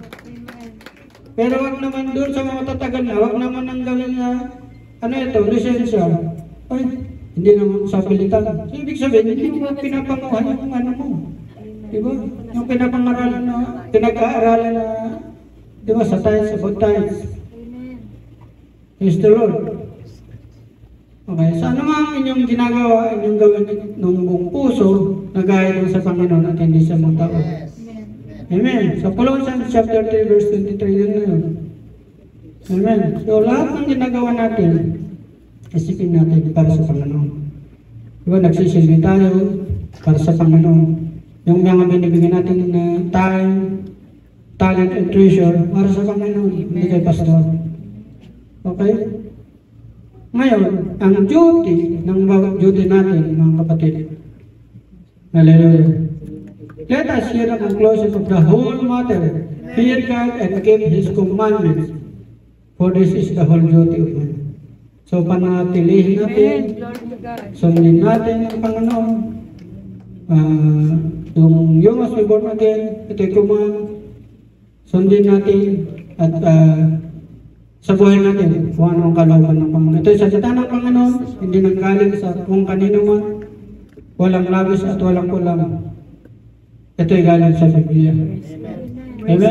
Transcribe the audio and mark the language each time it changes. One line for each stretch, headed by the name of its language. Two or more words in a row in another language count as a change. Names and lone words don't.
Filipino: Pero wag naman doon sa mga tatagal na, wag naman ang gawin na, lisensya. Ay, hindi naman sapilitan. So, ibig sabihin, hindi mo pinapanguhan yung mo. Diba? Yung pinapangaralan na, pinag-aaralan na, diba, sa tithes,
English: about tithes. Praise the Lord.
Filipino: Okay, so ano nga inyong ginagawa, inyong gawin ng buong puso, na gaya ng sa Panginoon at hindi sa mga tao. Amen.
English: So, Colossians chapter 3, verse 23,
Filipino: yun na yun. Amen. So, lahat ng ginagawa natin, isipin natin para sa Panginoon. Diba, nagsisilbi tayo para sa Panginoon. Yung mga binibigyan natin na
English: time, talent, and treasure,
Filipino: para sa Panginoon, hindi kay pastor. Okay? Ngayon, ang duty ng bawat duty natin, mga kapatid. Hallelujah.
English: Let us hear the conclusion of the whole matter. Fear God and keep His commandments. For this is the whole duty of man. So,
Filipino: panatilihin natin, sundin natin ang Panginoon.
English: Yung you must be born again,
Filipino: ito'y command. Sundin natin at sa buhay natin kung ano ang kalooban ng Panginoon. Ito'y salita ng Panginoon, hindi nanggaling sa kung kanino man. Walang labis at walang kulang. Ito'y galing sa Biblia. Amen?